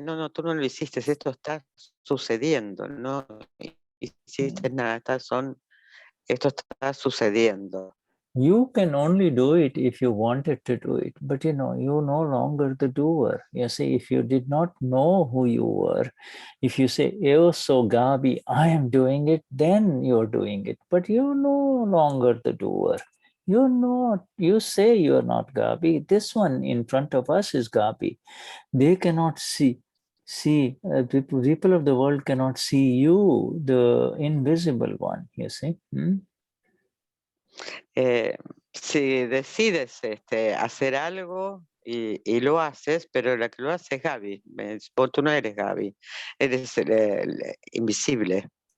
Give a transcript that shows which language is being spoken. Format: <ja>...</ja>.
<es>No, tú no lo hiciste, esto está sucediendo, no hiciste nada, esto está sucediendo.</es> <en>You can only do it if you wanted to do it, but you know, you're no longer the doer. You see, if you did not know who you were, if you say,</en> <pt>"Eu sou Gabi,</pt> <en>I am doing it," then you're doing it, but you're no longer the doer. You're not, you say you're not Gabi. This one in front of us is Gabi. They cannot see. The people of the world cannot see you, the invisible one, you see.</en> <es>Si decides hacer algo y lo haces, pero la que lo hace es Gabi. Tú no eres Gabi, eres invisible.</es>